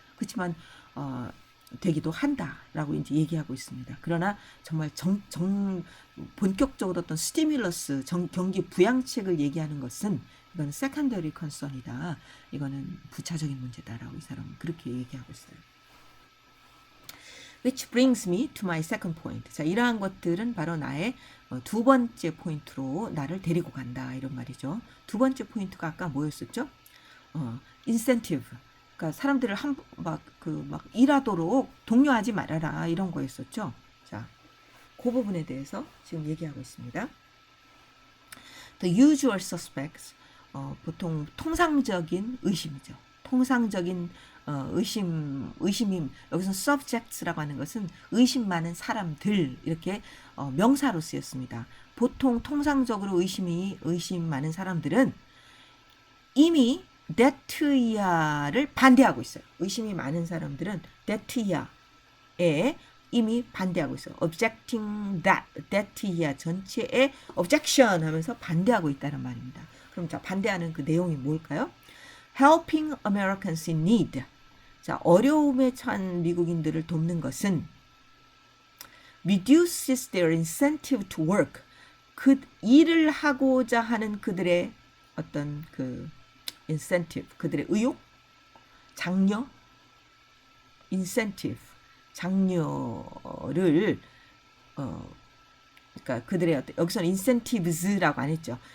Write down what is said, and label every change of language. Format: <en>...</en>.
<ko>그렇지만 되기도 한다라고 이제 얘기하고 있습니다. 그러나 정말 본격적으로 어떤 스티뮬러스 경기 부양책을 얘기하는 것은 이건 세컨더리 컨선이다. 이거는 부차적인 문제다라고 이 사람은 그렇게 얘기하고 있어요.</ko> <en>Which brings me to my second point.</en> <ko>자, 이러한 것들은 바로 나의 두 번째 포인트로 나를 데리고 간다 이런 말이죠. 두 번째 포인트가 아까 뭐였었죠? incentive. 그러니까 사람들을 막 일하도록 독려하지 말아라 이런 거였었죠. 자, 그 부분에 대해서 지금 얘기하고 있습니다.</ko> <en>The usual suspects,</en> <ko>보통 통상적인 의심이죠. 통상적인 의심임. 여기서 subjects라고 하는 것은 의심 많은 사람들 이렇게 명사로 쓰였습니다. 보통 통상적으로 의심 많은 사람들은 이미 데트이아를 반대하고 있어요. 의심이 많은 사람들은 데트이아에 이미 반대하고 있어요.</ko> <en>objecting that,</en> <ko>데트이아 전체에 objection 하면서 반대하고 있다는 말입니다. 그럼 자, 반대하는 그 내용이 뭘까요?</ko> <en>helping Americans in need.</en> <ko>자, 어려움에 처한 미국인들을 돕는 것은</ko> <en>reduces their incentive to work.</en> <ko>그 일을 하고자 하는 그들의 어떤 그 incentive, 그들의 의욕, 장려, incentive, 장려를 그러니까 그들의 어떤 여기서는 incentives라고 안 했죠.</ko>